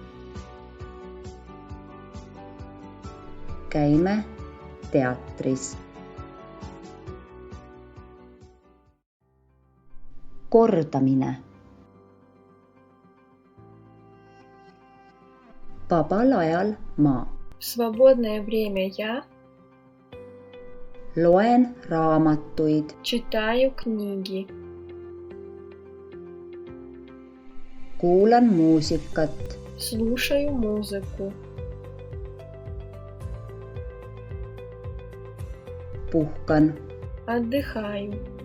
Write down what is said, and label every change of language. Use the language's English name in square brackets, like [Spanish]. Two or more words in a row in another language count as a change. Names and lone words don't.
[Estonian] Käime teatris. Kordamine. Vabal ajal ma [Russian] В свободное время я [Estonian] loen raamatuid. [Russian] читаю книги, [Estonian] Kuulan muusikat. [Russian] слушаю музыку, [Estonian] Puhkan. [Russian] отдыхаю,